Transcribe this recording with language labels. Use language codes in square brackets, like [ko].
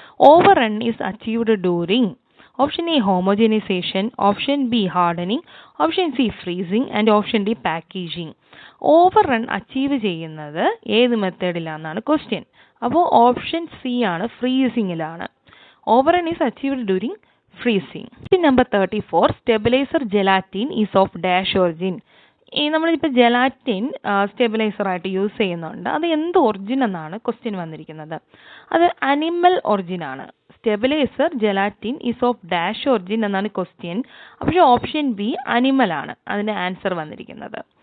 [en] Overrun is achieved during option A homogenization, option B hardening, option C freezing and option D packaging. [ml] Overrun achieve ചെയ്യുന്നത് ഏത് മെത്തേഡിലാണെന്നാണ് question. അപ്പോൾ option C ആണ്, ഫ്രീസിങ്ങിലാണ്. [en] Overrun is achieved during freezing. Question number 34. Stabilizer gelatin is of dash origin. [ml] ഈ നമ്മളിപ്പോൾ gelatin സ്റ്റെബിലൈസറായിട്ട് use ചെയ്യുന്നുണ്ട്. അത് എന്ത് origin എന്നാണ് ക്വസ്റ്റ്യൻ വന്നിരിക്കുന്നത്. അത് animal ഒറിജിനാണ്. [en] stabiliser gelatin is of dash origin [ml] എന്നാണ് ക്വസ്റ്റ്യൻ. പക്ഷേ ഓപ്ഷൻ ബി അനിമൽ ആണ് അതിൻ്റെ ആൻസർ വന്നിരിക്കുന്നത്.